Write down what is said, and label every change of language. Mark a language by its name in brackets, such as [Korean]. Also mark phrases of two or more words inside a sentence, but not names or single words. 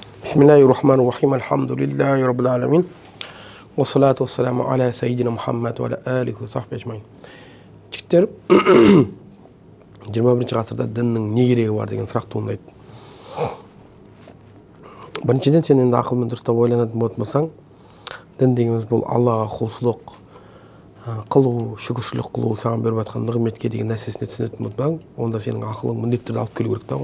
[Arabic] بسم الله الرحمن الرحيم. الحمد لله رب العالمين. والصلاة والسلام على سيدنا محمد وعلى آله وصحبه أجمعين. [Kazakh] Жігіттер, 21 ғасырда діннің не керегі бар деген сұрақ туындайды. Біріншіден, сен енді ақылмен дұрыстап ойланатын болсаң, дін дегеніміз бұл Аллаға құлшылық қылу, шүкіршілік қылу, саған беріп жатқан нығметке деген нәрсесіне түсінетін болсаң, онда сенің ақылың міндетті түрде алып келу керек та оған.